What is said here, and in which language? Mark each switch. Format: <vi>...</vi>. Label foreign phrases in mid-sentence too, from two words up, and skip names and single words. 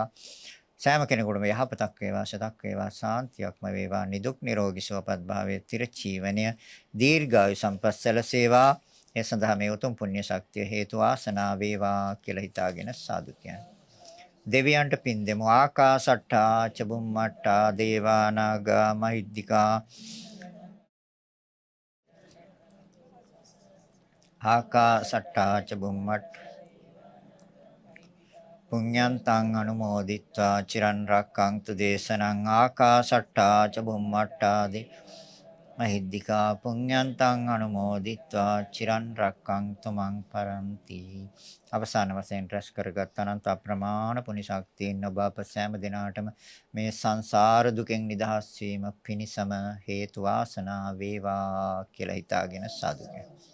<si>සෑම කෙනෙකුටම යහපතක් වේවා, සිතක් වේවා, ශාන්තියක්ම වේවා. නිදුක් නිරෝගී සුවපත් භාවයේ තිරචීවනය දීර්ඝායු සම්පස්සල සේවා. ඒ සඳහා මේ උතුම් පුණ්‍ය ශක්තිය හේතු ආසනා වේවා කියලා හිතාගෙන සාදු කියන්න. දෙවියන්ට පින් දෙමු.</si> <pi>ආකාසට්ටා චබුම්මට්ටා දේවා නාග මහිද්దికා ආකාසට්ටා චබුම්මට්ටා පුඤ්ඤන්තං අනුමෝදිත්වා චිරන් රැක්කන්තු දේශනං ආකාසට්ටා චබුම්මට්ටා මහිද්దికා පුඤ්ඤන්තං අනුමෝදිත්වා චිරන් රැක්කන්තු මං පරන්ති.</pi> <si>අවසාන වශයෙන් රැස් කරගත් අනන්ත අප්‍රමාණ පුණ්‍ය ශක්තියින් ඔබ අප සෑම දිනාටම මේ සංසාර දුකෙන් නිදහස් වීම පිණිසම හේතු වාසනා වේවා කියලා හිතාගෙන සාදු කියනවා.</si>